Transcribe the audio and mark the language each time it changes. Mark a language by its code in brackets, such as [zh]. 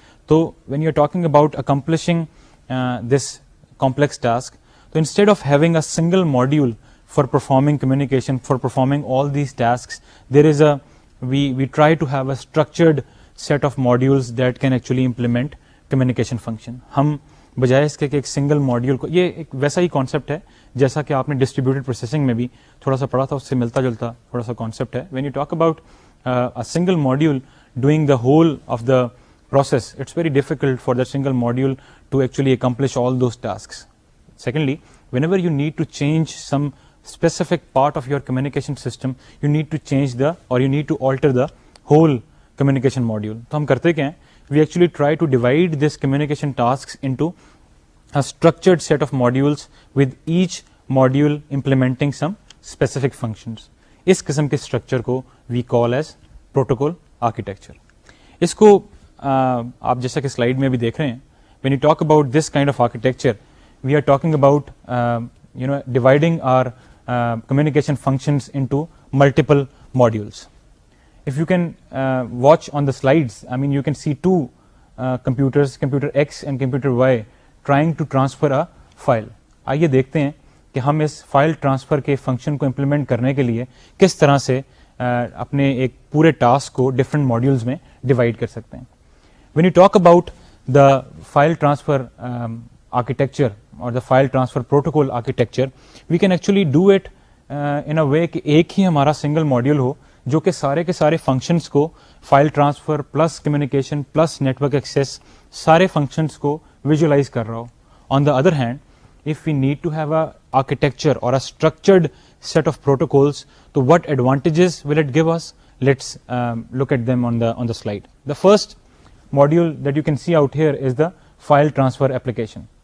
[en] So when you're talking about accomplishing this complex task, so instead of having a single module for performing communication, for performing all these tasks, there is we try to have a structured set of modules that can actually implement communication function. [ur] ہم بجائے اس کے کہ ایک single module کو, یہ ایک ویسا ہی concept ہے جیسا کہ آپ نے ڈسٹریبیوٹیڈ پروسیسنگ میں بھی تھوڑا سا پڑھا تھا, اس سے ملتا جلتا تھوڑا سا کانسیپٹ ہے. [en] When you talk about a single module doing the whole of the process, it's very difficult for that single module to actually accomplish all those tasks. Secondly, whenever you need to change some specific part of your communication system, you need to change you need to alter the whole communication module. [ur] تو ہم کرتے کیا ہیں, [en] we actually try to divide this communication tasks into a structured set of modules with each module implementing some specific functions. [ur] اس قسم کے structure کو [en] we call as protocol architecture. [ur] اس کو آپ جیسا کہ سلائیڈ میں بھی دیکھ رہے ہیں, [en] when you talk about this kind of architecture, we are talking about dividing our communication functions into multiple modules. If you can watch on the slides, I mean you can see two computers, computer X and computer Y, trying to transfer a file. [ur] آئیے دیکھتے ہیں کہ ہم اس file transfer کے function کو implement کرنے کے لیے کس طرح سے اپنے ایک پورے ٹاسک کو ڈفرینٹ ماڈیولز میں ڈیوائڈ کر سکتے ہیں. [en] when you talk about the file transfer architecture اور the file transfer protocol architecture, we can actually do it in a way [ur] کہ ایک ہی ہمارا سنگل ماڈیول ہو جو کہ سارے کے سارے فنکشنس کو, file transfer plus communication plus network access, سارے فنکشنس کو ویژولائز کر رہا ہو. [en] On the other hand, if we need to have a architecture or a structured set of protocols, so what advantages will it give us? Let's look at them on the slide. The first module that you can see out here is the file transfer application.